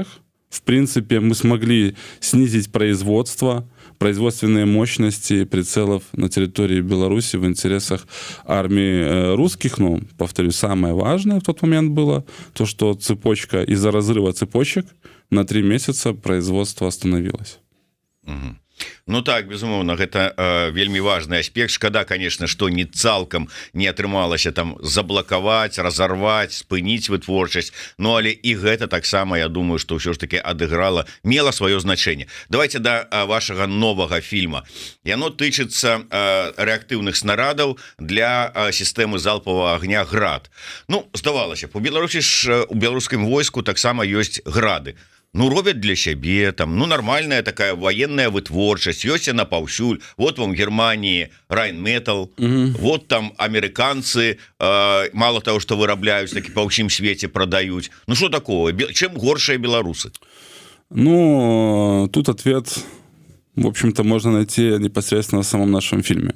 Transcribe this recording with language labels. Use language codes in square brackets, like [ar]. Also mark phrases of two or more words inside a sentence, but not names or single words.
[ru] В принципе, мы смогли снизить производственные мощности прицелов на территории Беларуси в интересах армии русских. Но, повторюсь, самое важное в тот момент было то, что цепочка, из-за разрыва цепочек на 3 месяца производство остановилось. Угу. [be] Ну так, безумоўна, гэта вельмі важны аспект. Шкада, конечно, што не цалкам не атрымалася там заблакаваць, разарваць, спыніць вытворчасць. Ну, але і гэта таксама, я думаю, што ўсё ж таки мела сваё значэнне. Давайте да вашага новага фільма. Яно тычыцца рэактыўных снарадаў для сістэмы залпавага агня «Град». Ну, здавалася б, у Беларусі ж у беларускім войску таксама ёсць «Грады». [ru] Ну, робят для себе, там, нормальная такая военная [be] вытворчасць, ёсць яна паўсюль. [ru] Вот вам в Германии Rheinmetall, вот там американцы, мало того, что вырабляюць, так и по ўсім свете продают. Ну, что такого? Чем горшие белорусы? Ну, тут ответ, в общем-то, можно найти непосредственно в самом нашем фильме.